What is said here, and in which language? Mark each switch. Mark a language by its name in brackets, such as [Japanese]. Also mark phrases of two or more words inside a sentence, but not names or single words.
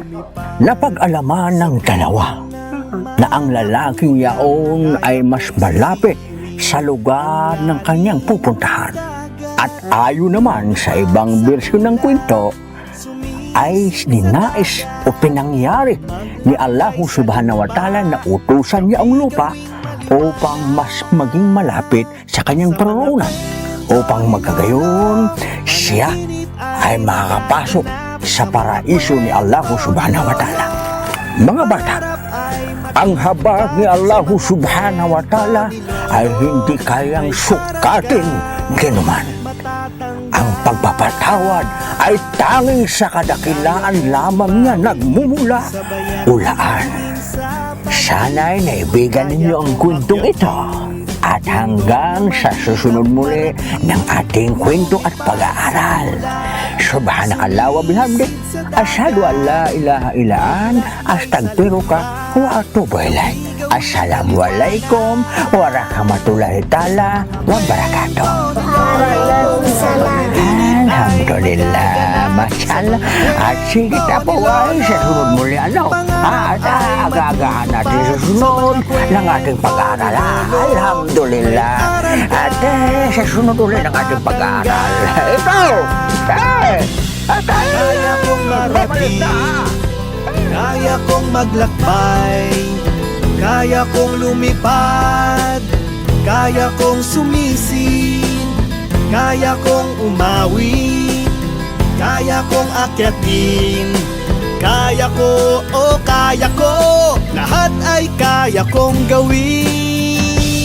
[Filipino] Napag-alaman ng dalawa na ang lalaking yaon ay mas malapit sa lugar ng kanyang pupuntahan. At ayon naman sa ibang bersyon ng kwento, ay ninais o pinangyari ni [Arabic] الله سبحانه وتعالى [Filipino] na utusan niya ang lupa upang mas maging malapit sa kanyang paroonan. Upang magkagayon, siya ay makakapasok sa paraiso ni [Arabic] الله سبحانه وتعالى. [Filipino] Mga bata, ang habag ni [Arabic] الله سبحانه وتعالى [Filipino] ay hindi kayang sukatin ginuman. Ang pagpapatawad ay tanging sa kadakilaan lamang niya nagmumula ulaan. Sana'y naibigan ninyo ang kwentong ito. At hanggang sa susunod muli ng ating kwento at pag-aaral. [Arabic] سبحانك الله وبحمدك. أشهد أن لا إله إلا أنت أستغفرك وأتوب إليك. السلام عليكم ورحمة الله تعالى وبركاته. الحمد لله، ما شاء الله. [Filipino] At sige na po ay sa sunod muli ano. At aga-agahan natin sa sunod ng ating pag-aaral. Alhamdulillah. At sa sunod ulit ng ating pag-aaral. Ito! Kaya kong marating, kaya kong maglakbay, kaya kong lumipad, kaya kong sumisid, kaya kong umawi, kaya kong akyatin, kaya ko, oh kaya ko, lahat ay kaya kong gawin.